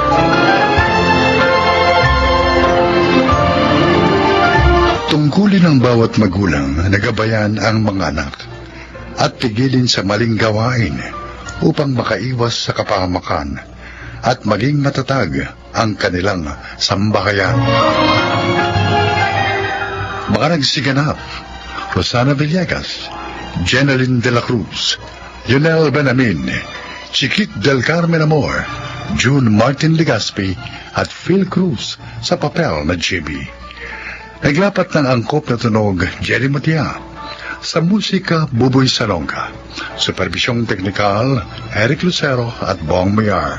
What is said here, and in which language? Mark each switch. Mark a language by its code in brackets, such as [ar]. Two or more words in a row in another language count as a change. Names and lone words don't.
[tl] Tungkulin ng bawat magulang na gabayan ang mga anak at tigilin sa maling gawain upang makaiwas sa kapahamakan at maging matatag ang kanilang sambahayan. Mga nagsiganap: Rosana Villegas, Jeneline de la Cruz, Lionel Benamin, Chiquit del Carmen Amor, June Martin Legaspi at Phil Cruz sa papel na Jimmy. Naglapat ng angkop na tunog, Jerry Matia. Sa musika, Buboy Salonga. Supervisyong teknikal, Eric Lucero at Bong Mayar.